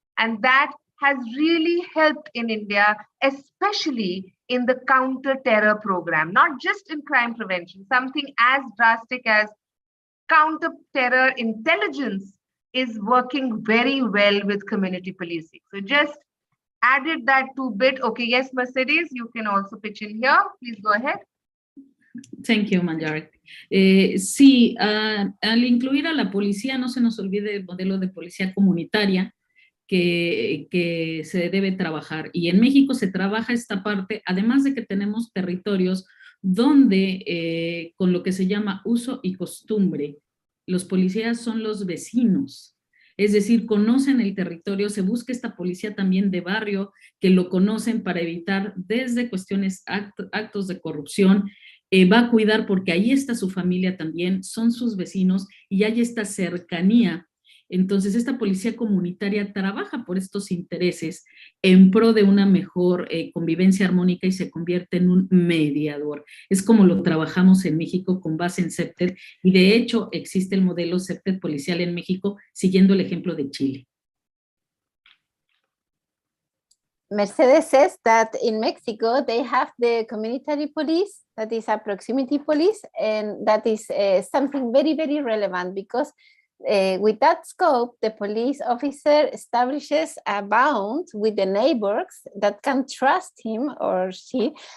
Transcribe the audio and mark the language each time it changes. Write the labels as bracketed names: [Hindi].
[English] And that has really helped in India, especially in the counter-terror program, not just in crime prevention. Something as drastic as counter-terror intelligence is working very well with community policing. So just added that 2 bit. Okay, yes, Mercedes, you can also pitch in here. Please go ahead. Thank you, Manjari. [Spanish] Sí, al incluir a la policía, no se nos olvide el modelo de policía comunitaria que se debe trabajar. Y en México se trabaja esta parte, además de que tenemos territorios donde con lo que se llama uso y costumbre, los policías son los vecinos. Es decir, conocen el territorio, se busca esta policía también de barrio que lo conocen para evitar desde cuestiones, actos de corrupción, va a cuidar porque ahí está su familia también, son sus vecinos y hay esta cercanía. Entonces, esta policía comunitaria trabaja por estos intereses en pro de una mejor convivencia armónica y se convierte en un mediador. Es como lo trabajamos en México con base en CPTED, y de hecho existe el modelo CPTED policial en México, siguiendo el ejemplo de Chile. [English] Mercedes says that in Mexico, they have the community police, that is a proximity police, and that is something very, very relevant, because with that scope, the police officer establishes a bond with the neighbors that can trust him or she.